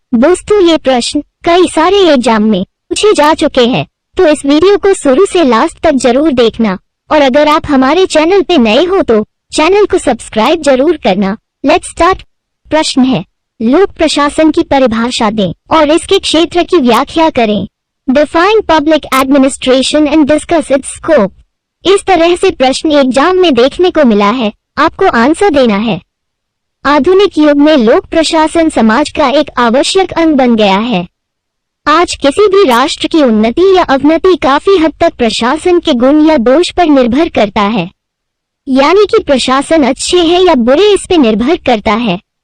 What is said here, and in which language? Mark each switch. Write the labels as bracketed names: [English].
[Hindi] दोस्तों, ये प्रश्न कई सारे एग्जाम में पूछे जा चुके हैं, तो इस वीडियो को शुरू से लास्ट तक जरूर देखना। और अगर आप हमारे चैनल पे नए हो तो चैनल को सब्सक्राइब जरूर करना। [English] Let's start. [Hindi] प्रश्न है, लोक प्रशासन की परिभाषा दें और इसके क्षेत्र की व्याख्या करें। [English] Define public administration and discuss its scope। [Hindi] इस तरह से प्रश्न एग्जाम में देखने को मिला है, आपको आंसर देना है। आधुनिक युग में लोक प्रशासन समाज का एक आवश्यक अंग बन गया है। आज किसी भी राष्ट्र की उन्नति या अवनति काफी हद तक प्रशासन के गुण या दोष पर निर्भर करता है, यानी कि प्रशासन अच्छे है या बुरे इस पे निर्भर करता है।